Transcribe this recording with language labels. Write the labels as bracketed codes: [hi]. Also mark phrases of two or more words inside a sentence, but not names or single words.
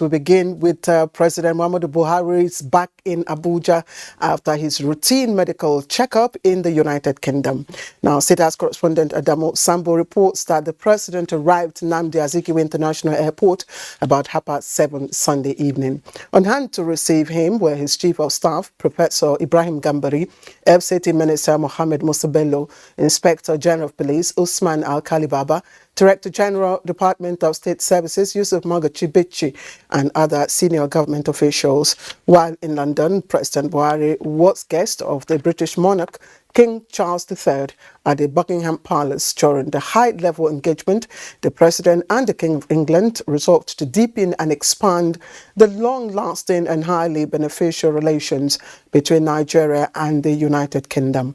[en] We begin with President Muhammadu Buhari's back in Abuja after his routine medical checkup in the United Kingdom. Now, State House correspondent Adamo Sambo reports that the president arrived at Nnamdi Azikiwe International Airport about 7:30 Sunday evening. On hand to receive him were his Chief of Staff, Professor Ibrahim Gambari, FCT Minister Mohammed Musa Bello, Inspector General of Police Usman Al-Khali Baba, Director General, Department of State Services, Yusuf Magachi Bichi, and other senior government officials. While in London, President Buhari was guest of the British monarch, King Charles III, at the Buckingham Palace. During the high-level engagement, the President and the King of England resolved to deepen and expand the long-lasting and highly beneficial relations between Nigeria and the United Kingdom.